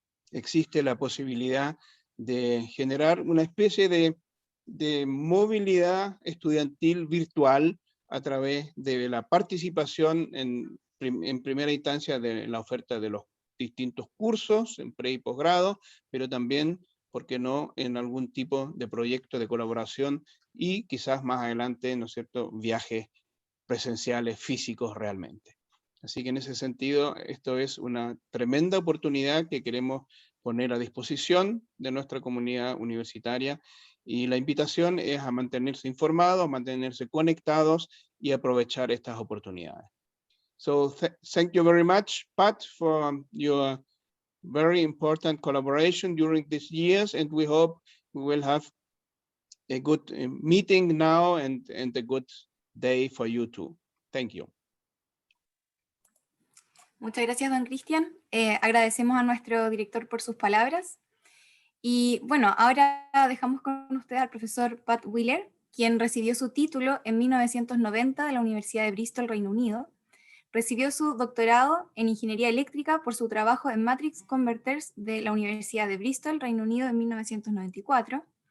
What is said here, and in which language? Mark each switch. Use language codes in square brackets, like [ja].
[es] existe la posibilidad de generar una especie de movilidad estudiantil virtual a través de la participación en primera instancia de la oferta de los distintos cursos en pre y posgrado, pero también, ¿por qué no?, en algún tipo de proyecto de colaboración y quizás más adelante, ¿no es cierto?, viajes presenciales, físicos realmente. Así que en ese sentido, esto es una tremenda oportunidad que queremos poner a disposición de nuestra comunidad universitaria, y la invitación es a mantenerse informados, a mantenerse conectados y aprovechar estas oportunidades. [en] So thank you very much, Pat, for your very important collaboration during these years, and we hope we will have a good meeting now and a good day for you too. Thank you. [es] Muchas gracias, don Cristian. Agradecemos a nuestro director por sus palabras. Y bueno, ahora dejamos con usted al profesor Pat Wheeler, quien recibió su título en 1990 de la Universidad de Bristol, Reino Unido. Recibió su doctorado en Ingeniería Eléctrica por su trabajo en Matrix Converters de la Universidad de Bristol, Reino Unido, en 1994.